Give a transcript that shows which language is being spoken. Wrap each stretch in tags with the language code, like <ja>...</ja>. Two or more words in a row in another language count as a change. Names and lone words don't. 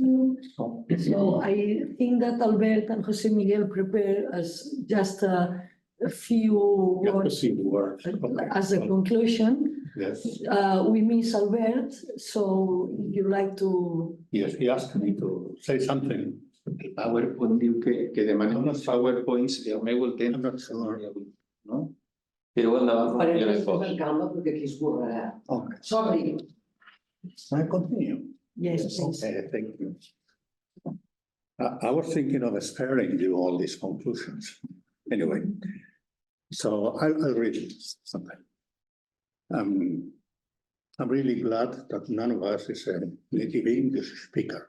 <en>So I think that Albert and Jose Miguel prepared us just a a few words as a conclusion. Yes. We miss Albert, so if you like to. Yes, he asked me to say something.</en> <ca>El PowerPoint diu que demanem els PowerPoints i el meu el temps.</ca> <en>I'm not sure.</en> <ca>No? Però endavant, Farem jo les les coses poso. amb calma perquè aquí esborrarà.</ca> <en>Okay. Sorry. I continue. Yes, please. Okay, thank you. I was thinking of sparing you all these conclusions. Anyway, so I'll read something. I'm really glad that none of us is a native English speaker.</en>